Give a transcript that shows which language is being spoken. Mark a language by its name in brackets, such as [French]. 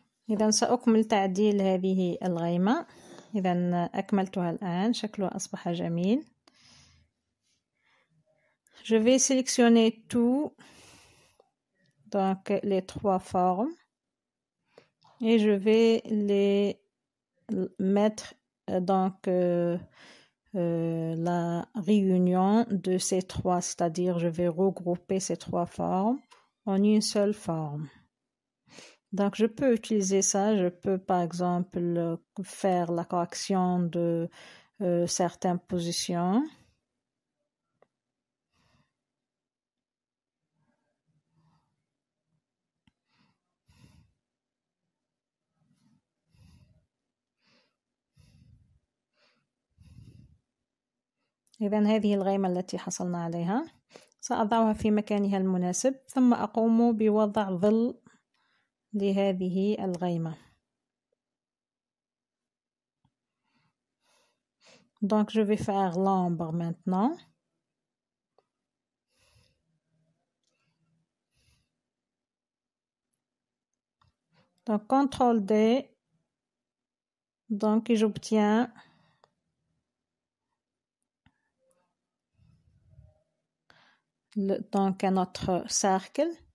[Arabic] إذا سأكمل تعديل هذه الغيمة. إذا أكملتها الآن، شكلها أصبح جميل. [French] Je vais sélectionner tout, donc les trois formes, et je vais les mettre donc la réunion de ces trois, c'est-à-dire je vais regrouper ces trois formes en une seule forme. Donc je peux utiliser ça, je peux par exemple faire la correction de certaines positions. [Arabic] إذن هذه الغيمة التي حصلنا عليها سأضعها في مكانها المناسب، ثم أقوم بوضع ظل لهذه الغيمة. [French] Donc je vais faire l'ombre maintenant. Donc CTRL D, donc j'obtiens donc un autre cercle.